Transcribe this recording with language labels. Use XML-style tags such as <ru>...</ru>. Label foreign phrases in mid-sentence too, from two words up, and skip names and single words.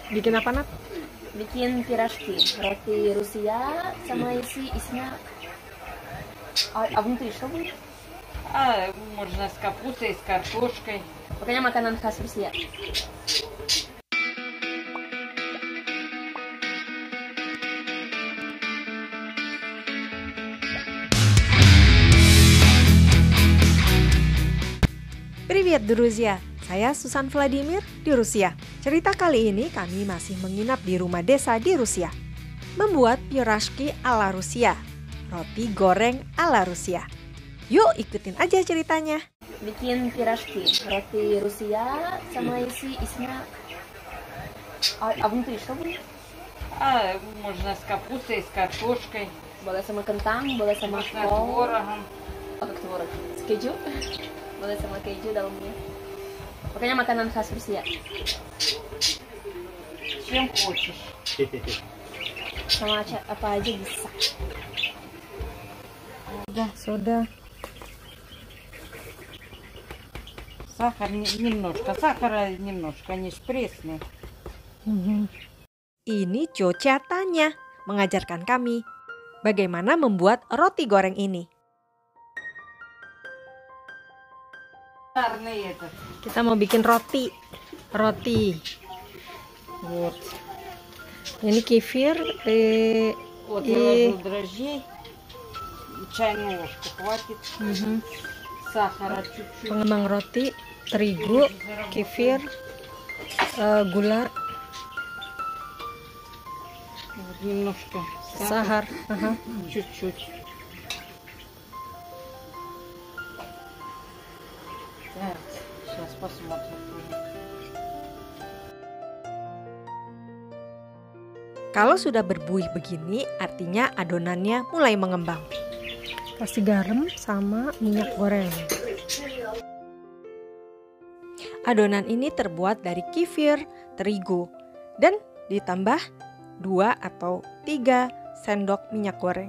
<id>Bikin apa, Nat? Bikin пирожки, roti Rusia sama isinya. Abang tuh</id> <ru>что будет? Можно с капустой, с картошкой.</ru> <id>Pokoknya makanan khas Rusia.</id> <ru>Привет, друзья!</ru> <id>Saya Susan Vladimir di Rusia. Cerita kali ini kami masih menginap di rumah desa di Rusia. Membuat pирожки ala Rusia, roti goreng ala Rusia. Yuk ikutin aja ceritanya. Bikin пирожки, roti Rusia sama isinya. Abang tuh</id> <ru>что будет? Можно с капустой, с картошкой.</ru> <id>Boleh sama kentang, boleh sama</id> <ru>Можно</ru> <id>kol.</id> <ru>творогом. Как творог? С keju?</ru> <id>Boleh sama keju dalamnya. Pokoknya makanan khas Rusia.</id> <ru>Чем хочешь.</ru> <id>Sama apa aja bisa. Soda.</id> <ru>Сахар немножко. Сахара немножко, они ж пресные.</ru> <id>Ini Coca Tanya mengajarkan kami bagaimana membuat roti goreng ini.</id> <ru>Сахарный этот.</ru> <id>Kita mau bikin roti. Вот. Ini kefir.</id> <ru>Вот я ложу дрожжей. Чайную ложку хватит. Сахара чуть-чуть.</ru> <id>Pengembang roti, terigu, kefir, gula,</id> <ru>Вот немножко sahar. Чуть-чуть. Так, сейчас посмотрим.</ru> <id>Kalau sudah berbuih begini, artinya adonannya mulai mengembang. Kasih garam sama minyak goreng. Adonan ini terbuat dari kefir, terigu, dan ditambah 2 atau 3 sendok minyak goreng.</id>